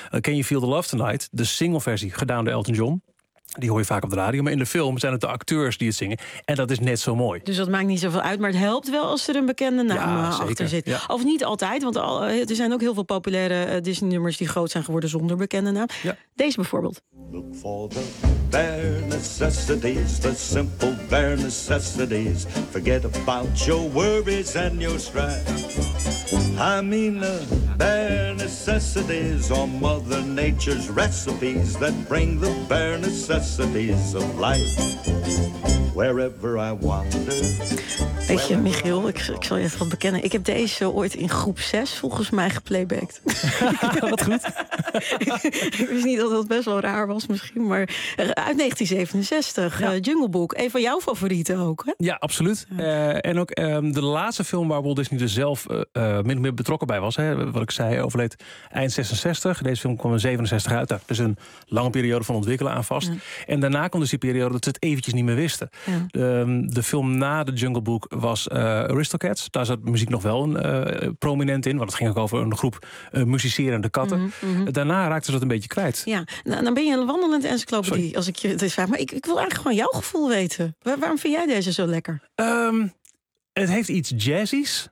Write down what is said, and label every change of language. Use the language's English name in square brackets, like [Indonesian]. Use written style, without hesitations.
[Dutch] Can You Feel the Love Tonight? De single versie gedaan door Elton John. Die hoor je vaak op de radio. Maar in de film zijn het de acteurs die het zingen. En dat is net zo mooi. Dus dat maakt niet zoveel uit. Maar het helpt wel als er een bekende naam achter zit. Ja. Of niet altijd. Want er zijn ook heel veel populaire Disney-nummers die groot zijn geworden zonder bekende naam. Ja. Deze bijvoorbeeld. [English] Look for the bare necessities. The simple bare necessities. Forget about your worries and your strife. I mean the bare necessities. Or Mother Nature's recipes. That bring the bare necessities. Necessities of life. Wherever I wander. [Dutch] Weet je, Michiel, ik zal je even wat bekennen. Ik heb deze ooit in groep 6 volgens mij geplaybacked. Wat goed. Ik wist niet dat dat best wel raar was misschien, maar uit 1967, Jungle Book. Een van jouw favorieten ook, hè? Ja, absoluut. Ja. En ook de laatste film waar Walt Disney dus zelf min of meer betrokken bij was. Hè, wat ik zei, overleed eind 66. Deze film kwam in 67 uit. Daar is een lange periode van ontwikkelen aan vast. Ja. En daarna kwam dus die periode dat ze het eventjes niet meer wisten. Ja. De film na de Jungle Book was Aristocats. Daar zat muziek nog wel prominent in. Want het ging ook over een groep musicerende katten. Mm-hmm. Daarna raakte ze dat een beetje kwijt. Ja, dan ben je een wandelend encyclopedie. Als ik je dit vraag. Maar ik wil eigenlijk gewoon jouw gevoel weten. Waarom vind jij deze zo lekker? Het heeft iets jazzies.